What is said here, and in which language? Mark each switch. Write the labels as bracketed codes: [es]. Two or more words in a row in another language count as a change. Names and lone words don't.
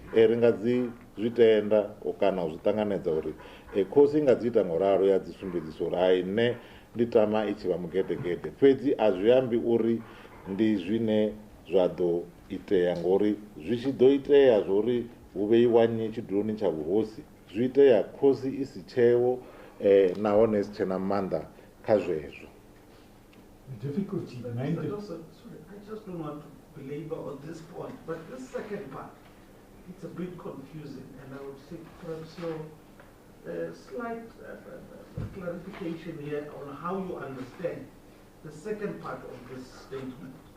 [ve] Ri nga dzi zwi tenda kana u zwi ṱanganedza uri khosi i nga dzi ita ngauralo ya dzi sumbedzisa uri hai nṋe ndi tama i tshi vha mugedegede, fhedzi a zwi ambi uri ndi zwine zwa ḓo itea ngori zwi tshi ḓo itea zwori hu vheiwa nnyi tshiduloni tsha vhuhosi zwi itea khosi i si tsheo nahone si tshe na maanḓa kha zwezwo. [en] The difficulty, the main Sorry, I just don't want to belabor on this point, but this second part, it's a bit confusing, and I would seek perhaps your slight clarification here on how you understand the second part of this statement.